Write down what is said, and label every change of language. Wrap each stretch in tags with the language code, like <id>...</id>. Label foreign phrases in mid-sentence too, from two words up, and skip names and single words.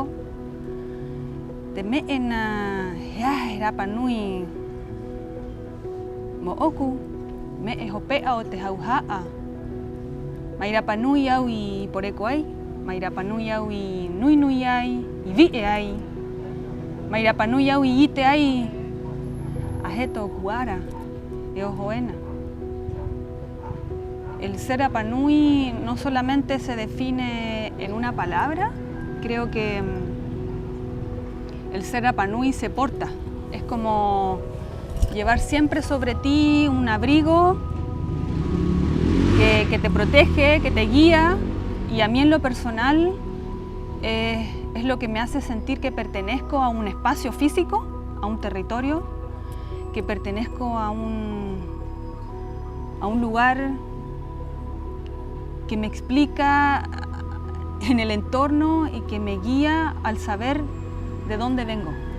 <rap>Te me ena Rapa Nui Mooku, me hopea o te hauhaa. Mai Rapa Nui au I poreko ai, mai Rapa Nui au I nui ai, I vi'e ai. Mai Rapa Nui au I ite ai, ajeto kuara, e ojoena.</rap> <es>El ser Rapa Nui no solamente se define en una palabra, creo que el ser Rapa Nui se porta. Es como llevar siempre sobre ti un abrigo que te protege, que te guía, y a mí en lo personal es lo que me hace sentir que pertenezco a un espacio físico, a un territorio, que pertenezco a un lugar que me explica en el entorno y que me guía al saber de dónde vengo.</es>